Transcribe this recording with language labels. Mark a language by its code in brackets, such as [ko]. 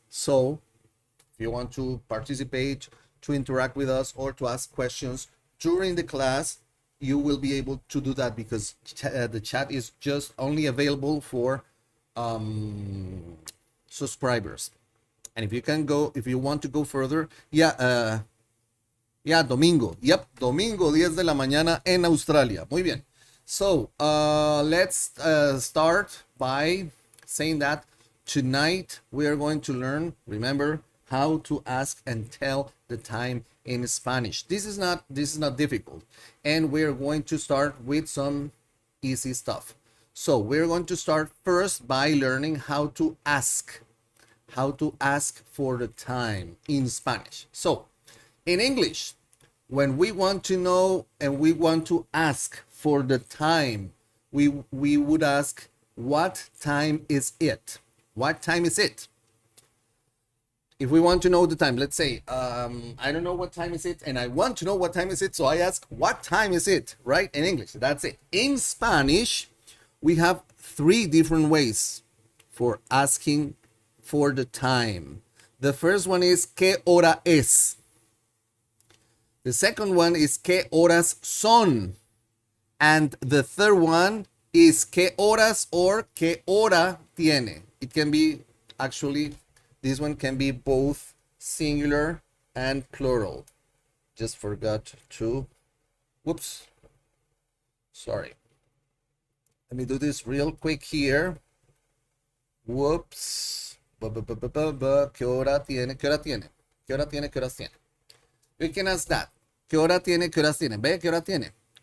[en] So if you want to participate, to interact with us, or to ask questions during the class, you will be able to do that, because the chat is just only available for subscribers. And if you want to go further, yeah, domingo. [es] Yep, domingo, 10 de la mañana en Australia. Muy bien. [en] So let's start by saying that tonight we are going to learn, remember, how to ask and tell the time in Spanish. This is not difficult, and we're going to start with some easy stuff. So we're going to start first by learning how to ask for the time in Spanish. So in English, when we want to know and we want to ask for the time, we would ask, what time is it? What time is it? If we want to know the time, let's say, I don't know what time is it, and I want to know what time is it, so I ask, what time is it, right? In English, that's it. In Spanish, we have 3 different ways for asking for the time. The first one is, ¿qué hora es? The second one is, ¿qué horas son? And the third one is, ¿qué horas or qué hora tiene? It can be, actually, this one can be both singular and plural. Just forgot to, whoops, sorry. Let me do this real quick here. [es] Whoops. ¿Qué hora tiene? ¿Qué hora tiene? ¿Qué hora tiene? ¿Qué horas tiene? We can ask that. ¿Qué hora tiene? ¿Qué horas tiene? ¿Ve? ¿Qué hora tiene?